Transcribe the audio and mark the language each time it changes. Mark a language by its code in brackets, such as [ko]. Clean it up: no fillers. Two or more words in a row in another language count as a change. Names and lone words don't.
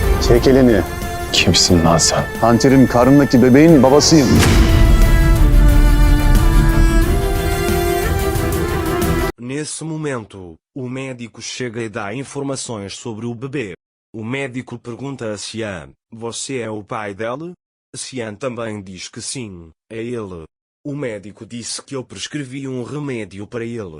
[tr] Çek elini. Kimsin lan sen? Hanter'in karnındaki bebeğin babasıyım. [pt] Nesse momento, o médico chega e dá informações sobre o bebê. O médico pergunta a Cian: você é o pai dela? Cian também diz que sim, é ele. O médico disse que eu prescrevi um remédio para ele.